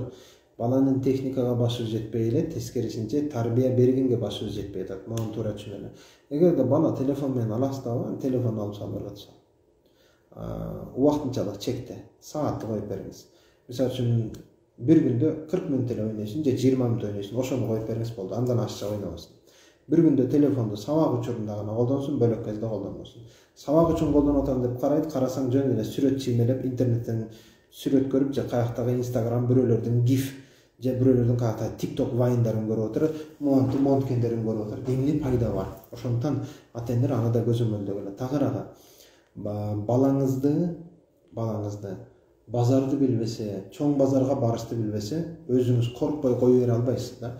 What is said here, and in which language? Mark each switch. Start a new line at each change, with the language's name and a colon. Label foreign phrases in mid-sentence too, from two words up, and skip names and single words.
Kyrgyz: Баланын техникага башы жетпей эле, тескерисинче тарбия бергенге башы жетпей атат. Муну туура түшүнөлү. Эгерде бала телефон менен аластабы, телефон алып салып берет. Убактынчалык чекте, саатты коюп бериңиз. Мисалы үчүн бир күндө 40 мүнөт эле ойнойсуң же 20 мүнөт ойнойсуң, ошону коюп бериңиз болду. Андан ашча ойнобосун. Бир күндө телефонду сабак учурунда гана колдонсун, бөлөк кезде колдонбосун. Sabak үчүн колдонуп атам деп карайт, карасаң жөн эле сүрөт чиймелеп интернеттен сүрөт көрүп же каяктагы Instagram бирөөлөрдүн GIF же бирөөлөрдүн каяктагы TikTok вайндарын көрүп отур, монткендерин көрүп отур. Эмне пайда бар? Ошондуктан ата-энелер аны да көзөмөлдөгүлө. Тагыраагы балаңызды базарды билбесе, чоң базарга барышты билбесе, өзүңүз коркпой кое бере албайсыз да.